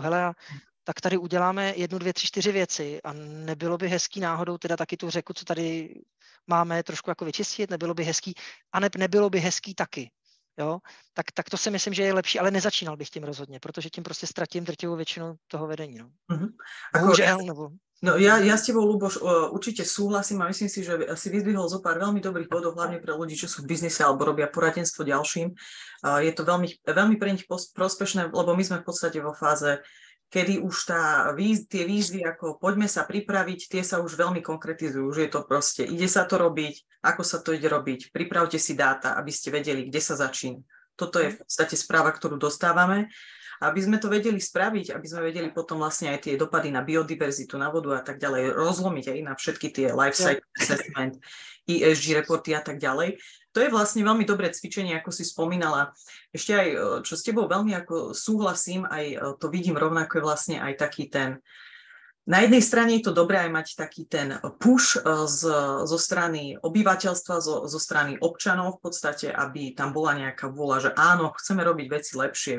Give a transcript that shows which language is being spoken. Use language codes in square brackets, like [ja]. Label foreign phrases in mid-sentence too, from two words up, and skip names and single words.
[cs] Hele, tak tady uděláme 1, 2, 3, 4 věci a nebylo by hezký náhodou teda taky tu řeku, co tady máme, trošku jako vyčistit, nebylo by hezký, a nebylo by hezký taky. Jo? Tak to si myslím, že je lepší, ale nezačínal bych tím rozhodně, protože tím prostě ztratím drtivou většinu toho vedení. No. Bohužel, nebo... [sk] No ja s tebou, Luboš, určite súhlasím a myslím si, že si vyzdvihol zo pár veľmi dobrých bodov, hlavne pre ľudí, čo sú v biznise alebo robia poradenstvo ďalším. Je to veľmi pre nich prospešné, lebo my sme v podstate vo fáze, kedy už tie výzvy, ako poďme sa pripraviť, tie sa už veľmi konkretizujú, že je to proste, ide sa to robiť, ako sa to ide robiť, pripravte si dáta, aby ste vedeli, kde sa začína. Toto je v podstate správa, ktorú dostávame. Aby sme to vedeli spraviť, aby sme vedeli potom vlastne aj tie dopady na biodiverzitu, na vodu a tak ďalej rozlomiť aj na všetky tie [en] life cycle assessment, [sk] ESG reporty a tak ďalej. To je vlastne veľmi dobré cvičenie, ako si spomínala. Ešte aj, čo s tebou veľmi ako súhlasím, aj to vidím rovnako je vlastne aj taký ten. Na jednej strane je to dobré aj mať taký ten push zo strany obyvateľstva, zo strany občanov v podstate, aby tam bola nejaká vôľa, že áno, chceme robiť veci lepšie.